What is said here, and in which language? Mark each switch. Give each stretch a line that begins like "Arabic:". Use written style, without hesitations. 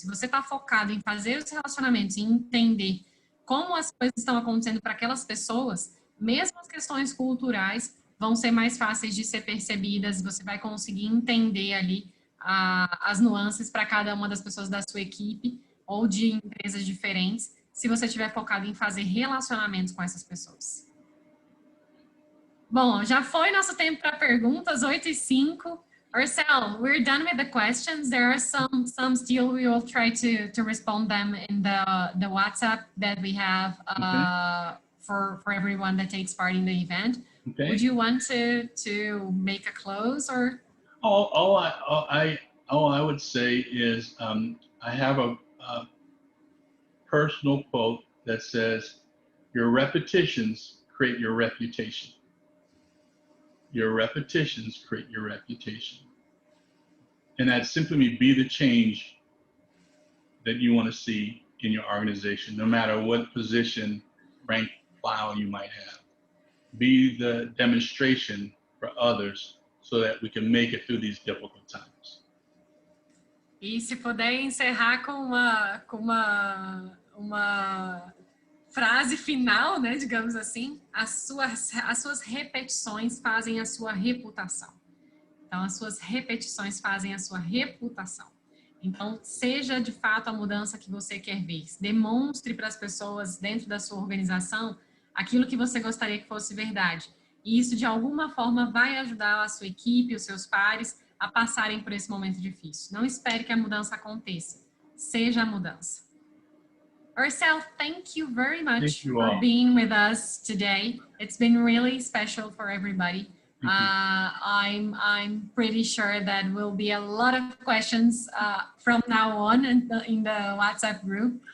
Portuguese: Se você está focado em fazer os relacionamentos e entender como as coisas estão acontecendo para aquelas pessoas, mesmo as questões culturais vão ser mais fáceis de ser percebidas, você vai conseguir entender ali as nuances para cada uma das pessoas da sua equipe ou de empresas diferentes, se você estiver focado em fazer relacionamentos com essas pessoas. Bom, já foi nosso tempo para perguntas, 8h05.
English: Marcel, we're done with the questions. There are some still. We will try to respond them in the WhatsApp that we have for everyone that takes part in the event. Okay. Would you want to make a close or? All I would say is I have a personal quote that says, "Your repetitions create your reputation. Your repetitions create your reputation." And that simply means be the change that you want to see in your organization, no matter what position, rank, file you might have. Be the demonstration for others so that we can make it through these difficult times.
Portuguese: E se puder encerrar com uma frase final, né, digamos assim, as suas repetições fazem a sua reputação. Então, as suas repetições fazem a sua reputação. Então, seja de fato a mudança que você quer ver. Demonstre para as pessoas dentro da sua organização aquilo que você gostaria que fosse verdade. E isso, de alguma forma, vai ajudar a sua equipe, os seus pares, a passarem por esse momento difícil. Não espere que a mudança aconteça. Seja a mudança.
English: Marcel, thank you very much for being with us today. It's been really special for everybody. I'm pretty sure that will be a lot of questions from now on in the WhatsApp group.